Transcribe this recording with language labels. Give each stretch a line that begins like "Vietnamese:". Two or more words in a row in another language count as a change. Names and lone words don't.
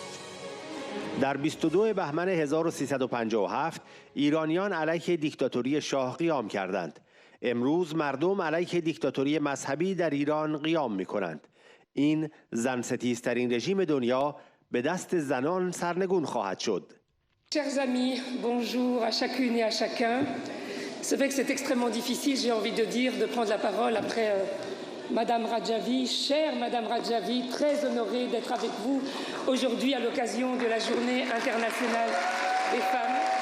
Persian: در 22 بهمن 1357 ایرانیان علیه دیکتاتوری شاه قیام کردند. امروز مردم علیه دیکتاتوری مذهبی در ایران قیام می‌کنند. این زن ستیزترین رژیم دنیا به دست زنان سرنگون خواهد شد.
French: Chers amis, bonjour à chacune et à chacun. C'est vrai que c'est extrêmement difficile, j'ai envie de dire, de prendre la parole après Madame Radjavi. Chère Madame Radjavi, très honorée d'être avec vous aujourd'hui à l'occasion de la Journée internationale des femmes.